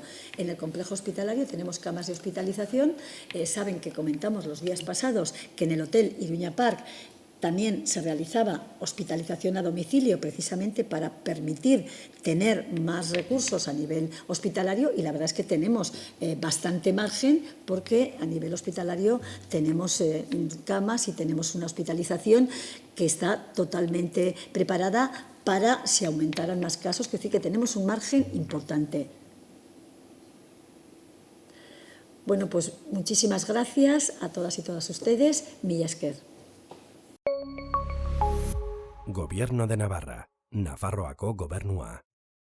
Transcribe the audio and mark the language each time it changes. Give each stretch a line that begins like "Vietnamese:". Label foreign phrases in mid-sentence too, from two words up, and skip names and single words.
Spanish: En el complejo hospitalario tenemos camas de hospitalización. Saben que comentamos los días pasados que en el Hotel Iruña Park también se realizaba hospitalización a domicilio precisamente para permitir tener más recursos a nivel hospitalario y la verdad es que tenemos bastante margen porque a nivel hospitalario tenemos camas y tenemos una hospitalización que está totalmente preparada para si aumentaran más casos, es decir, que tenemos un margen importante. Bueno, pues muchísimas gracias a todas y todas ustedes.
Basque: Mila esker.
Spanish: Gobierno de Navarra, Nafarroako gobernua.